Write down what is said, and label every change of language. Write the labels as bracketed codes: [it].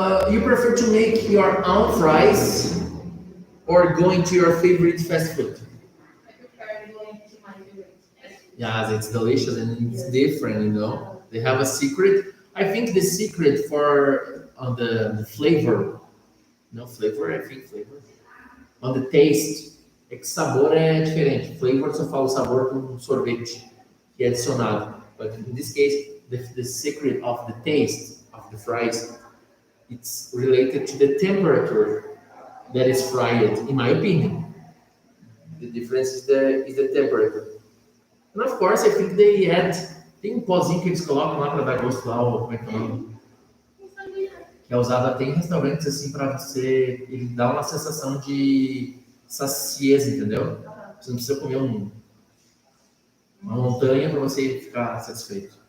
[en] You prefer to make your own fries or going to your favorite fast food? I prefer going to my favorite restaurant. Yes, it's delicious and it's different, you know. They have a secret. I think the secret for on the flavor, no flavor, I think flavor. On the taste, [pt] é que sabor é diferente. Flavor só fala o sabor com sorvete que é adicionado. [en] But in this case, the secret of the taste of the fries, it's related to the temperature that is fried, in my opinion. The difference is the temperature. And of course, I think they add, [pt] tem um pozinho que eles colocam lá para dar gosto lá, ou como é que é o nome? Não sabia. Que é usado até em restaurantes assim para você, ele dá uma sensação de sacieza, entendeu? Você não precisa comer uma montanha para você ficar satisfeito.